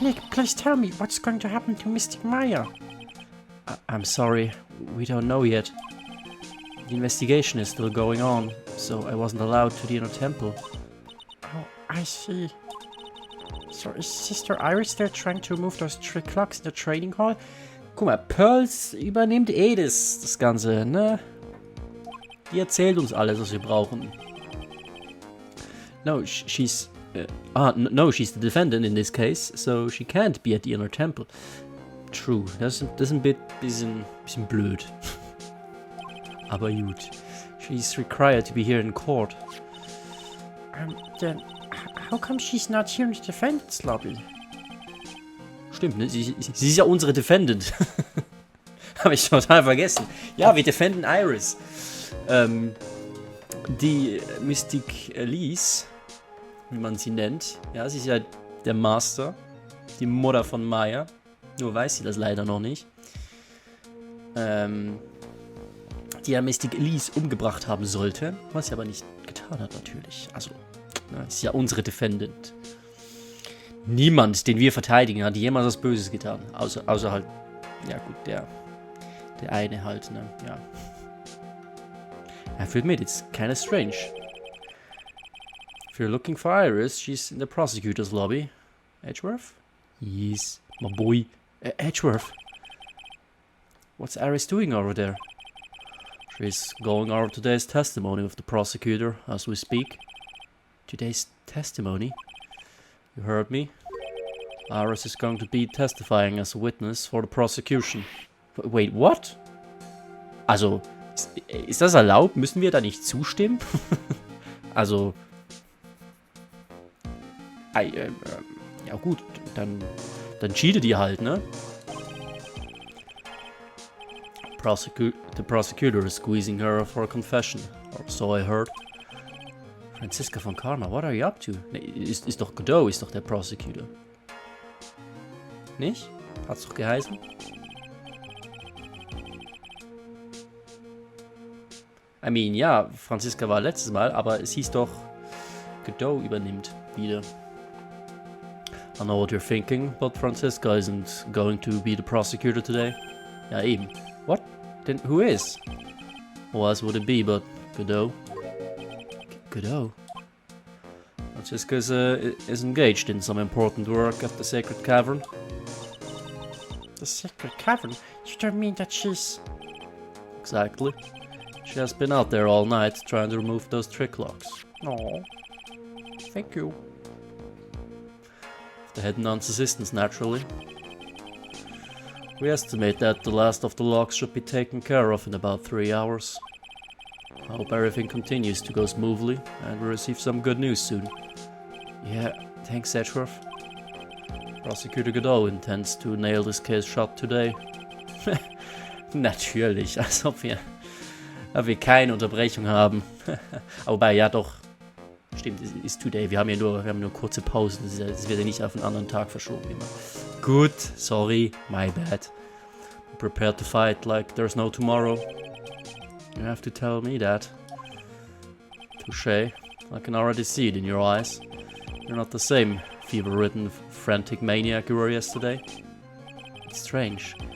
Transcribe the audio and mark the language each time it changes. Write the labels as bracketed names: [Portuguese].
[English] Nick, please tell me what's going to happen to Mystic Maya. I'm sorry, we don't know yet. The investigation is still going on, so I wasn't allowed to the inner temple. Oh, I see. So is Sister Iris there trying to remove those 3 clocks in the training hall? [German] Guck mal, Pearls übernimmt das Ganze, ne? Die erzählt uns alles, was wir brauchen. [English] No, she's the defendant in this case, so she can't be at the inner temple. [German] True, das ist ein bisschen blöd. Aber gut. [English] She's required to be here in court. Then how come she's not here in the defendant's lobby? [German] Stimmt, ne? Sie ist ja unsere Defendant. Habe ich total vergessen. Ja, wir defenden Iris. Die Mystic Elise, wie man sie nennt, ja, sie ist ja der Master, die Mutter von Maya, nur weiß sie das leider noch nicht, die ja Mystic Elise umgebracht haben sollte, was sie aber nicht getan hat natürlich, also, ist ja unsere Defendant. Niemand, den wir verteidigen, hat jemals was Böses getan, außer halt, ja gut, der eine halt, ne, ja. [English] I have to admit, it's kinda strange. If you're looking for Iris, she's in the prosecutor's lobby. Edgeworth? Yes, my boy. Edgeworth. What's Iris doing over there? She's going over today's testimony with the prosecutor as we speak. Today's testimony? You heard me? Iris is going to be testifying as a witness for the prosecution. Wait, what? [German] Also, ist das erlaubt? Müssen wir da nicht zustimmen? Also, ja gut, dann cheatet ihr halt, ne? [English] The prosecutor is squeezing her for a confession, or so I heard. Franziska von Karma, what are you up to? [German] Ne, ist doch Godot, ist doch der Prosecutor. Nicht? Hat's doch geheißen? [English] I mean, [German] ja, Franziska war letztes Mal, aber es hieß doch, Godot übernimmt wieder. [English] I know what you're thinking, but Franziska isn't going to be the prosecutor today. [German] Ja, eben. [English] What? Then who is? Who else would it be but Godot? Godot? Franziska is engaged in some important work at the Sacred Cavern. The Sacred Cavern? You don't mean that she's... Exactly. She has been out there all night trying to remove those trick locks. Oh, thank you. The head nun's assistants, naturally. We estimate that the last of the locks should be taken care of in about 3 hours. I hope everything continues to go smoothly and we receive some good news soon. Yeah, thanks, Edgeworth. Prosecutor Godot intends to nail this case shut today. [German] Natürlich, als ob wir keine Unterbrechung haben. Wobei, ja doch, Stimmt, es ist today. Wir haben nur kurze Pausen. Es wird ja nicht auf einen anderen Tag verschoben immer. [English] Gut, sorry, my bad. I'm prepared to fight like there's no tomorrow. You have to tell me that. Touché. I can already see it in your eyes. You're not the same fever-ridden, frantic maniac you were yesterday. It's strange.